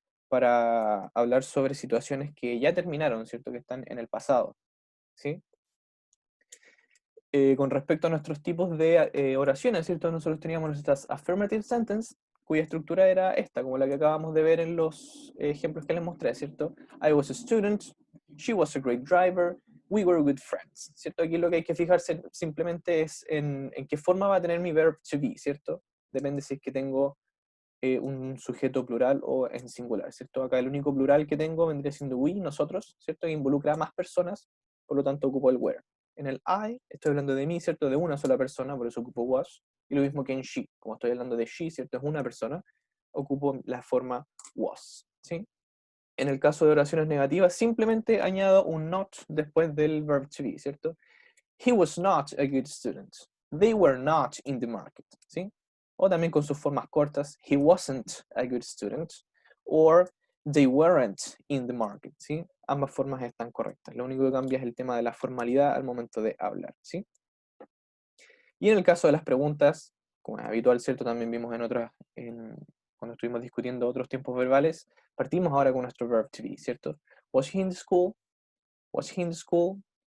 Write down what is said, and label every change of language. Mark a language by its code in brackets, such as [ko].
[es] para hablar sobre situaciones que ya terminaron, ¿cierto? Que están en el pasado, ¿sí? Con respecto a nuestros tipos de oraciones, ¿cierto? Nosotros teníamos nuestras affirmative sentence, cuya estructura era esta, como la que acabamos de ver en los ejemplos que les mostré, ¿cierto? [en] I was a student, she was a great driver, we were good friends, ¿cierto? [es] Aquí lo que hay que fijarse simplemente es en qué forma va a tener mi verb to be, ¿cierto? Depende si es que tengo un sujeto plural o en singular, ¿cierto? Acá el único plural que tengo vendría siendo we, nosotros, ¿cierto? Que involucra a más personas, por lo tanto ocupo el where. En el I estoy hablando de mí, ¿cierto? De una sola persona, por eso ocupo was. Y lo mismo que en she, como estoy hablando de she, ¿cierto? Es una persona, ocupo la forma was, ¿sí? En el caso de oraciones negativas, simplemente añado un not después del verb to be, ¿cierto? [en] He was not a good student. They were not in the market, ¿sí? [es] O también con sus formas cortas, [en] he wasn't a good student, or they weren't in the market, ¿sí? [es] Ambas formas están correctas. Lo único que cambia es el tema de la formalidad al momento de hablar, ¿sí? Y en el caso de las preguntas, como es habitual, ¿cierto? También vimos en otras, cuando estuvimos discutiendo otros tiempos verbales, partimos ahora con nuestro verb to be, ¿cierto? [en] Was he in the school? [es] Was he in the school?